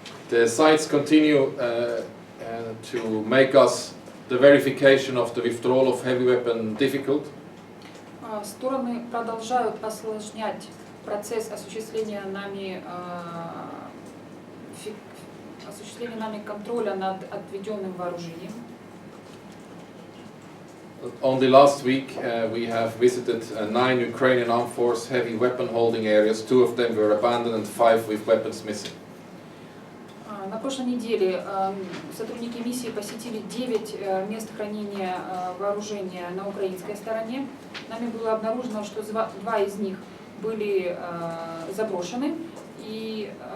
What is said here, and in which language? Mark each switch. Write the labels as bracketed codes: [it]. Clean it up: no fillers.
[en] The sites continue to make us the verification of the withdrawal of heavy weapon difficult. [ru] Стороны продолжают осложнять процесс осуществления нами контроля над отведенным вооружением. [en] Only last week we have visited 9 Ukrainian armed force heavy weapon holding areas. 2 of them were abandoned and 5 with weapons missing. [ru] На прошлой неделе сотрудники миссии посетили 9 мест хранения вооружения на украинской стороне. Нами было обнаружено, что 2 из них были заброшены и